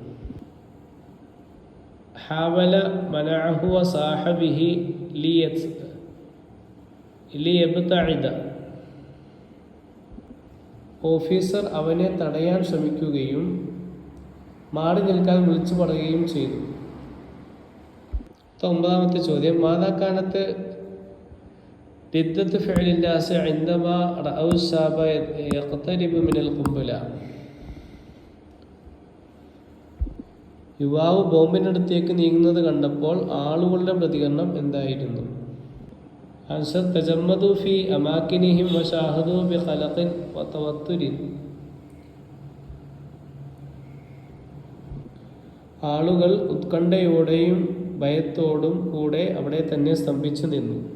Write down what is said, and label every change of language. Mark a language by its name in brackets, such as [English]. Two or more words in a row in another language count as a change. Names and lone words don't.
[Arabic] حاول منعه وصاح به ليبتعد. [Malayalam] ഓഫീസർ അവനെ തടയാൻ ശ്രമിക്കുകയും മാറി നിൽക്കാൻ വിളിച്ചു പറയുകയും ചെയ്തു. 9ാമത്തെ ചോദ്യം, [Arabic] മാതാക്കാനത്ത് ردة فعل الناس عندما رأوا الشاب يقترب من القنبلة. [Malayalam] യുവാവ് ബോംബിനടുത്തേക്ക് നീങ്ങുന്നത് കണ്ടപ്പോൾ ആളുകളുടെ പ്രതികരണം എന്തായിരുന്നു? [Arabic] ആൻസർ, تجمدوا في أماكنهم وشاهدوا بقلق وتوتر. [Malayalam] ആളുകൾ ഉത്കണ്ഠയോടെയും ഭയത്തോടും കൂടെ അവിടെ തന്നെ സ്തംഭിച്ചു നിന്നു.